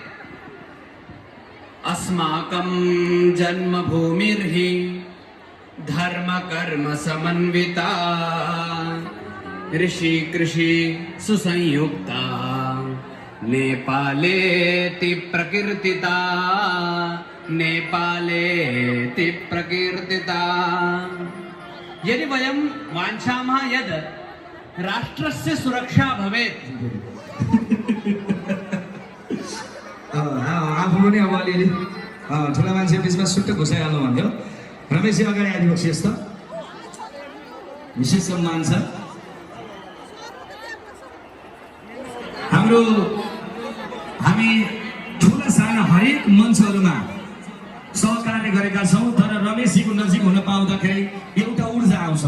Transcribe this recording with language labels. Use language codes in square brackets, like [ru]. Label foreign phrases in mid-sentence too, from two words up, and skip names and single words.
[sa] अस्माकं जन्मभूमिर्हि धर्म कर्म समन्विता, ऋषि कृषि सुसंयुक्ता, नेपालेति प्रकीर्तिता, नेपालेति प्रकीर्तिता। यदि वयं वाञ्छामः यद् राष्ट्रस्य सुरक्षा भवेत्, [ne] आफू पनि अब अलिअलि ठुला मान्छे बिचमा सुट्ट घुसाइहाल्नु भन्थ्यो। रमेशजी अगाडि आइदिनुहोस्। यस्तो विशेष सम्मान छ। हामी ठुला साना हरेक मञ्चहरूमा सहकार्य गरेका छौँ, तर रमेशजीको नजिक हुन पाउँदाखेरि एउटा ऊर्जा आउँछ।